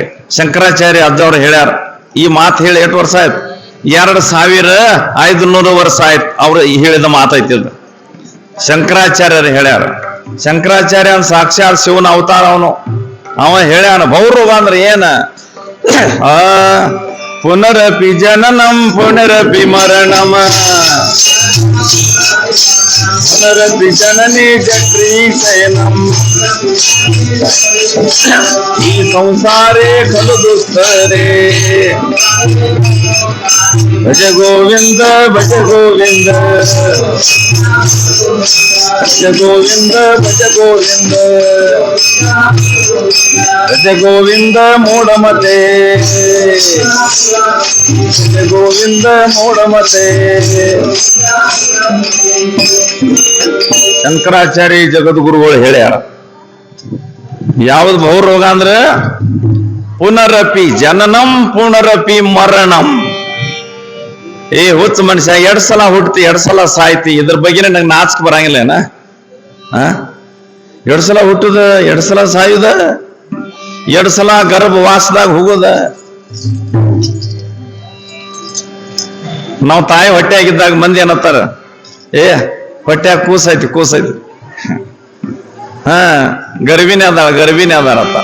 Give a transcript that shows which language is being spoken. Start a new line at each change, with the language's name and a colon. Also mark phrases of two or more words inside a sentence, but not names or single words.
Kannada: ಶಂಕರಾಚಾರ್ಯ ಅಜ್ಜವ್ರು ಹೇಳ್ಯಾರ. ಈ ಮಾತು ಹೇಳಿ 8 ವರ್ಷ ಆಯ್ತು, 2500 ವರ್ಷ ಆಯ್ತು ಅವ್ರು ಹೇಳಿದ ಮಾತೈತಿದ್. ಶಂಕರಾಚಾರ್ಯರು ಹೇಳ್ಯಾರ. ಶಂಕರಾಚಾರ್ಯ ಸಾಕ್ಷಾತ್ ಶಿವನ ಅವತಾರ ಅವನು. ಅವ ಹೇಳ್ಯಾನ ಬಹುರೋಗ ಅಂದ್ರೆ ಏನ?
Sanskrit: ಪುನರಪಿ ಜನನಂ ಪುನರಪಿ ಮರಣಮ ಪುನರಪಿ ಜನನಿ ಚಕ್ರೀ ಶಯನಂ ಈ ಸಂಸಾರೇ ಖಲು ದುಸ್ತರೇ ಭಜ ಗೋವಿಂದ ಭಜ ಗೋವಿಂದ ಭಜ ಗೋವಿಂದ ಭಜ ಗೋವಿಂದ ಭಜ ಗೋವಿಂದ ಮೂಢಮತೆ ಭಜ ಗೋವಿಂದ ಮೂಢಮತೆ.
Kannada: ಶಂಕರಾಚಾರ್ಯ ಜಗದ್ಗುರುಗಳು ಹೇಳ್ಯಾರ. ಯಾವ್ದು ಬಹುರೋಗ ಅಂದ್ರೆ
Sanskrit: ಪುನರಪಿ ಜನನಂ ಪುನರಪಿ ಮರಣಂ.
Kannada: ಏ ಹುಚ್ಚ ಮನುಷ್ಯ, 2 ಸಲ ಹುಟ್ಟಿ 2 ಸಲ ಸಾಯ್ತಿ, ಇದ್ರ ಬಗ್ಗೆ ನಂಗೆ ನಾಚಿಕೆ ಬರಂಗಿಲ್ಲೇನ? 2 ಸಲ ಹುಟ್ಟುದ, 2 ಸಲ ಸಾಯುದ, 2 ಸಲ ಗರ್ಭವಾಸದಾಗ ಹೋಗೋದ. ನಾವು ತಾಯಿ ಹೊಟ್ಟೆ ಆಗಿದ್ದಾಗ ಮಂದಿ ಏನತ್ತಾರ, ಏ ಹೊಟ್ಟೆಯಾಗ ಕೂಸೈತಿ ಕೂಸೈತಿ, ಗರ್ಭಿಣಿ ಅದಾಳ ಅಂತ.